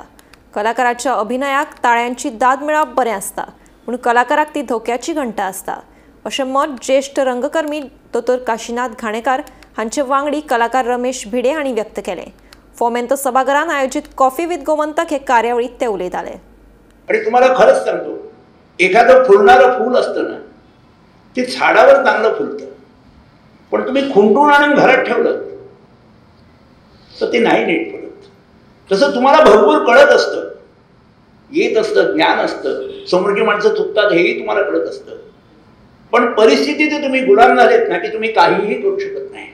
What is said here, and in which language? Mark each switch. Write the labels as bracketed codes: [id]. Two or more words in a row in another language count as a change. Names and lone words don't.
[kok] कलाकाराच्या अभिनयाक ताळ्यांची दाद मेळप बरें आसता, पूण कलाकाराक ती धोक्याची घंटा आसता, अशें मत ज्येष्ठ रंगकर्मी दोतोर काशीनाथ घाणेकार हांचे वांगडी कलाकार रमेश भिडे हांणी व्यक्त केलें। फोमेंतो सभाघरान आयोजित कॉफी विथ गोमंतक हे कार्यावळीत ते उलयताले। [mr] आणि तुम्हाला खरंच सांगतो, एखादं फुलणारं फूल असतं ना, ते झाडावर चांगलं फुलतं, पण तुम्ही खुंटून आणून घरात ठेवलं तर ते नाही नीट पडत। तसं तुम्हाला भरपूर कळत असतं, येत असतं, ज्ञान असतं, समोरची माणसं चुकतात हेही तुम्हाला कळत असतं, पण परिस्थितीचे तुम्ही गुलाम झालेत ना की तुम्ही काहीही करू शकत नाही।